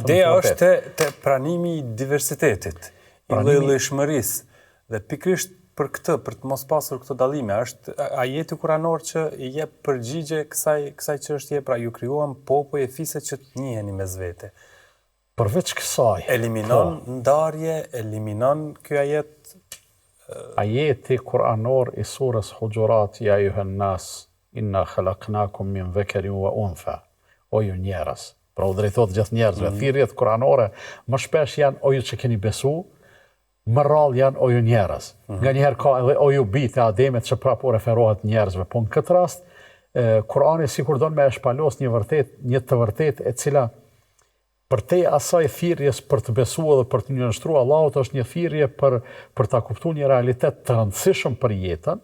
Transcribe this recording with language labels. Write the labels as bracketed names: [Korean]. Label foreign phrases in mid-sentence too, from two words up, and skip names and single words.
[Albanian] Ideja është të pranimi i diversitetit, i llojshmërisë, dhe pikërisht për këtë, për të mos pasur këtë dallime, është ajeti kuranor që i jep përgjigje kësaj çështje, pra ju krijuam popull e fise që të njiheni mes vete. Përveç kësaj, eliminon ndarje, eliminon ky ajet. Ajeti kuranor i surës Hujurat, [Arabic] يا أيها الناس، إنا خلقناكم من ذكر وأنثى. [Albanian] O ju njerëz, pra u drejtohet gjithë njerëzve. Thirrjet kuranore më shpesh janë o ju që keni besu, më rrallë janë o ju njerëz. Nga njëherë ka edhe o ju bitë e ademet që prapo referohet njerëzve. Po në këtë rast, Kurani sikur don me e shpalos një të vërtet e cila për te asaj thirrjes për të besuar dhe për të njënështruar Allahut është një thirrje për ta kuptuar një realitet të rëndësishëm për jetën.